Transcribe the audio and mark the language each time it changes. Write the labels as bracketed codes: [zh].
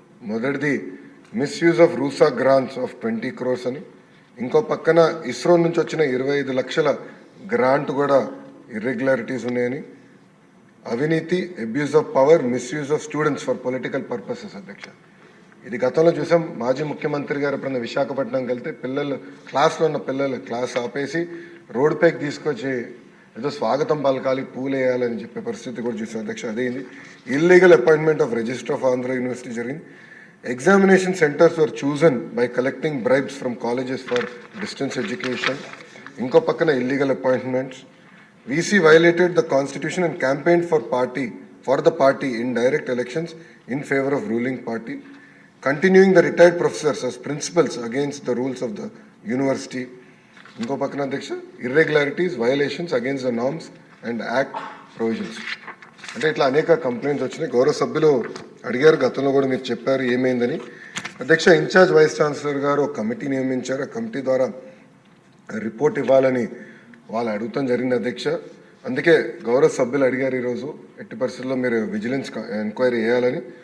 [te] మొదటిది [en] misuse of RUSA grants of 20 crores [te] అని, ఇంకో పక్కన ఇస్రో నుంచి వచ్చిన 25 లక్షల గ్రాంట్ కూడా ఇర్రెగ్యులారిటీస్ ఉన్నాయని, అవినీతి, [en] abuse of power, misuse of students for political purposes [te] అధ్యక్ష. ఇది గతంలో చూసాం. మాజీ ముఖ్యమంత్రి గారు ఎప్పుడన్నా విశాఖపట్నంకి వెళ్తే క్లాస్లో ఉన్న పిల్లలు క్లాస్ ఆపేసి రోడ్డుపైకి తీసుకొచ్చి ఏదో స్వాగతం పలకాలి పూలేయాలని చెప్పే పరిస్థితి కూడా చూసాం అధ్యక్ష. అదేంది [en] illegal appointment of register of Andhra university [te] జరిగింది. [en] Examination centers were chosen by collecting bribes from colleges for distance education. [te] Inko pakkana [en] illegal appointments. VC violated the constitution and campaigned for the party in direct elections in favor of ruling party. Continuing the retired professors as principals against the rules of the university. [te] Inko pakkana [en] Adhyaksha, irregularities, violations against the norms and act provisions. [te] అంటే ఇట్లా అనేక complaints వచ్చినాయి. గౌరవ సభ్యులు అడిగారు, గతంలో కూడా మీరు చెప్పారు ఏమైందని. అధ్యక్ష, ఇన్ఛార్జ్ వైస్ ఛాన్సలర్ గారు ఒక కమిటీ నియమించారు. ఆ కమిటీ ద్వారా రిపోర్ట్ ఇవ్వాలని వాళ్ళు అడుగుతాం జరిగింది అధ్యక్ష. అందుకే గౌరవ సభ్యులు అడిగారు ఈరోజు ఎట్టి పరిస్థితుల్లో మీరు విజిలెన్స్ ఎంక్వైరీ చేయాలని.